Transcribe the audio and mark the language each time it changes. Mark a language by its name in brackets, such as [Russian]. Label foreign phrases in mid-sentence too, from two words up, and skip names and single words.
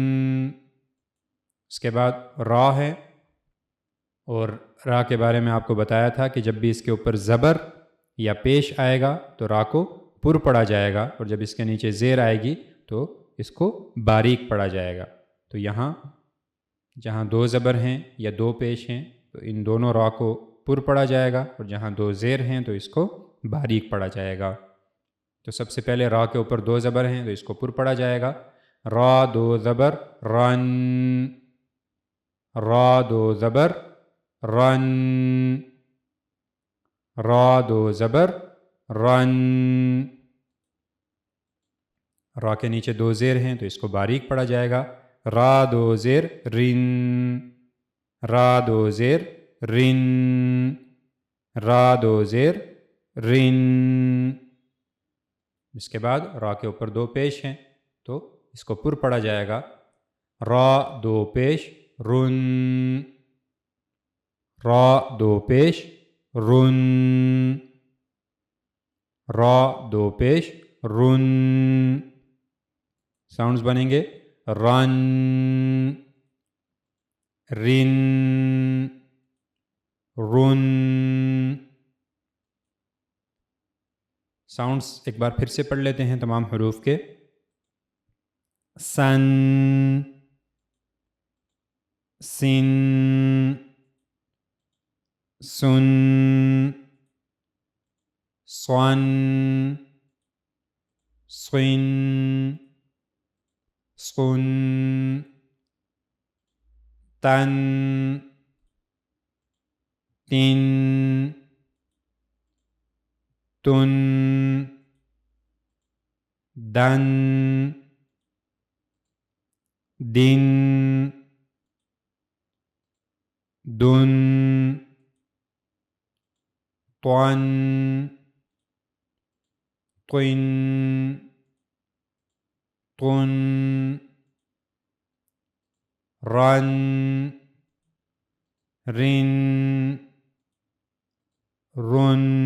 [Urdu] اس کے بعد را ہے اور را کے بارے میں آپ کو بتایا تھا کہ جب بھی اس کے اوپر زبر یا پیش آئے گا تو را کو پر پڑھا جائے گا اور جب اس کے نیچے زیر آئے گی تو اس کو باریک پڑھا جائے گا. تو یہاں جہاں 2 زبر ہیں یا 2 پیش ہیں تو ان دونوں را کو پر پڑھا جائے گا اور جہاں 2 زیر ہیں تو اس کو باریک پڑھا جائے گا. تو سب سے پہلے را کے اوپر 2 زبر ہیں تو اس کو پر پڑھا جائے گا را 2 زبر رن. را 2 زبر رن. را 2 زبر رن. را کے نیچے 2 زیر ہیں تو اس کو باریک پڑھا جائے گا را 2 زیر رن. را 2 زیر رن. را 2 زیر رن. اس کے بعد را کے اوپر 2 پیش ہیں تو اس کو پر پڑھا جائے گا را 2 پیش رن. را 2 پیش رن. را 2 پیش رن. ساؤنڈز بنیں گے رن رن رن. ساؤنڈز ایک بار پھر سے پڑھ لیتے ہیں تمام حروف کے سن سن سن صن صن صن تن تن تن دن دن دن طن طن طن رن رن رن.